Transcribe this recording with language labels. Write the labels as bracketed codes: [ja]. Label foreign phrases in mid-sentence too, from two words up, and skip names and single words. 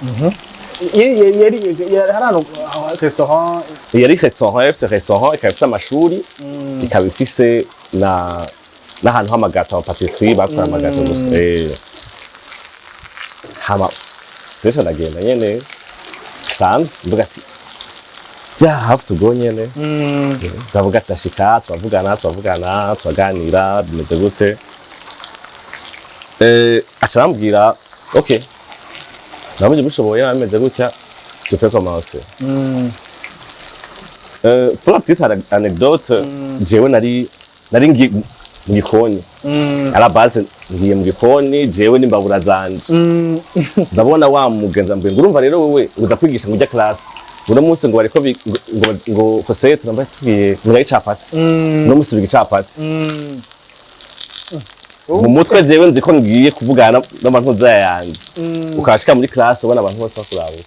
[rn] yari restaurant ikabifise amashuri ikaba ifise n'ahantu h'amagato ama patisserie bakora amagato gusa hama rero ndagenda nyene bisanzwe mvuga ati [en] have to go [rn] nyene ndavuga atashika twavugana twaganira bimeze gute acarambwira okay nabonye bishoboye ameze gutya [fr] je peux commencer pour la petite anecdote [rn] jewe nari ngiye mu gikoni [fr] à la base [rn] ngiye mu gikoni jewe n'imbabura zanje ndabona wa mugenza mbwe ngurumva rero wewe uza kwigisha ngo ujya class uno munsi ngo bariko ngo Cosette namba tugiye muri capati no munsi bigi capati mu mutwe jewe nzi ko ngiye kuvugana n'abantu zayanje ukashika muri class ubona abantu bose bakuraba